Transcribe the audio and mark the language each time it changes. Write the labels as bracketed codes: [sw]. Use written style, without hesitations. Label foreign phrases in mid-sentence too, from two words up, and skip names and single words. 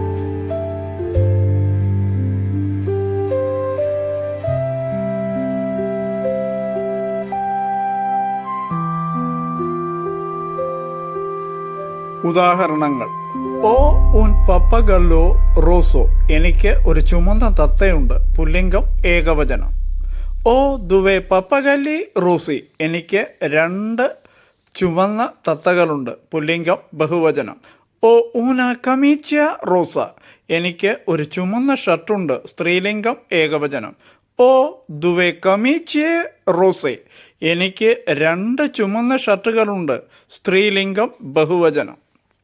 [ml] ഉദാഹരണങ്ങൾ: [it] o un pappagallo rosso, [ml] എനിക്ക് ഒരു ചുമന്ന തത്തയുണ്ട്, പുല്ലിംഗം ഏകവചനം. [it] o due pappagalli rossi, [ml] എനിക്ക് 2 ചുവന്ന തത്തകളുണ്ട്, പുല്ലിംഗം ബഹുവചനം. [it] o una camicia rossa, [ml] എനിക്ക് ഒരു ചുമന്ന ഷർട്ടുണ്ട്, സ്ത്രീലിംഗം ഏകവചനം. [it] o due camicie rosse, [ml] എനിക്ക് 2 ചുമന്ന ഷർട്ടുകളുണ്ട്, സ്ത്രീലിംഗം ബഹുവചനം.